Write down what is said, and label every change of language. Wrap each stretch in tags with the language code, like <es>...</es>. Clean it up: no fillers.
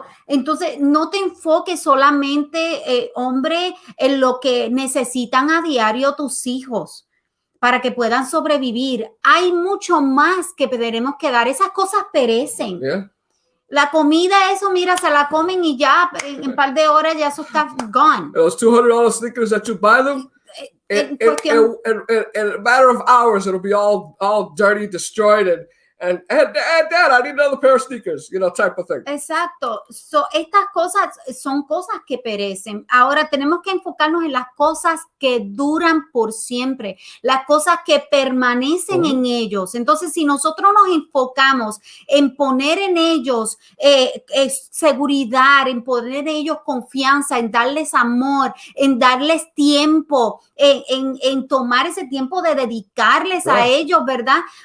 <es>Entonces no te enfoques solamente, hombre, en lo que necesitan a diario tus hijos para que puedan sobrevivir. Hay mucho más que tenemos que dar. Esas cosas perecen. La comida, eso, mira, se la comen y ya en un par de horas ya eso está gone.</es> <en>Those $200 sneakers that you buy them, in a matter of hours, it'll be all dirty, destroyed, and Dad, I need another pair of sneakers, you know, type of thing.</en> <es>Exacto. Estas cosas son cosas que perecen. Ahora tenemos que enfocarnos en las cosas que duran por siempre, las cosas que permanecen en ellos. Entonces, si nosotros nos enfocamos en poner en ellos seguridad, en poner en ellos confianza, en darles amor, en darles tiempo, en tomar ese tiempo de dedicarles a ellos, ¿verdad?</es>